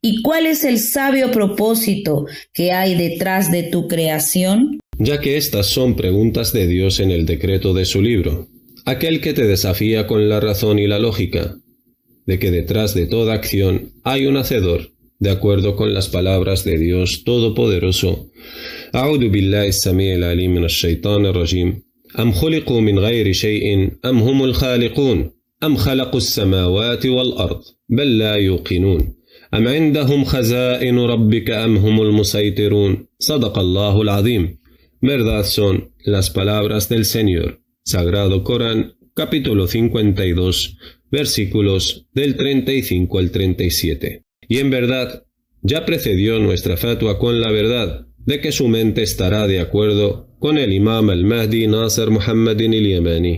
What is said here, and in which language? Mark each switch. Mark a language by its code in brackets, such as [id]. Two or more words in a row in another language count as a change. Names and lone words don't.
[es] ¿Y cuál es el sabio propósito que hay detrás de tu creación? Ya que estas son preguntas de Dios en el decreto de su libro, aquel que te desafía con la razón y la lógica, de que detrás de toda acción hay un hacedor, de acuerdo con las palabras de Dios Todopoderoso. [ar] أعوذ بالله السميع العليم من الشيطان الرجيم أم خلقوا من غير شيء أم هم الخالقون أم خلقوا السماوات والأرض بل لا يوقنون أم عندهم خزائن ربك أم هم المسيطرون صدق الله العظيم. [es] Verdad son las palabras del Señor. Sagrado Corán, capítulo 52, versículos del 35 al 37. Y en verdad, ya precedió nuestra fatua con la verdad, de que su mente estará de acuerdo con el Imam al-Mahdi Nasser Muhammadin al-Yamani.